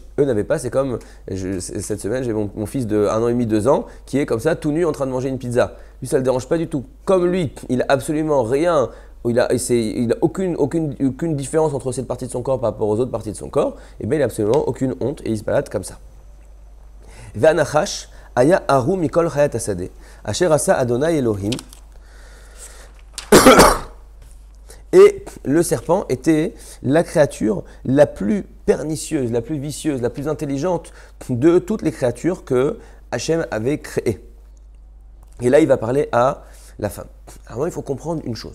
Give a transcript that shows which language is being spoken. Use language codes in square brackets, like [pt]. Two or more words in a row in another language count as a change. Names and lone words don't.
[fr] Eux n'avaient pas, c'est comme, cette semaine, j'ai mon fils de 1 an et demi, 2 ans, qui est comme ça, tout nu, en train de manger une pizza. Lui, ça ne le dérange pas du tout. Comme lui, il n'a absolument rien il n'a aucune différence entre cette partie de son corps par rapport aux autres parties de son corps, et bien il n'a absolument aucune honte et il se balade comme ça. [he] והנחש היה ערום מכל חית השדה. אשר עשה אדוני אלוהים. [fr] Et le serpent était la créature la plus pernicieuse, la plus vicieuse, la plus intelligente de toutes les créatures que Hachem avait créées. Et là, il va parler à la femme. Alors, il faut comprendre une chose.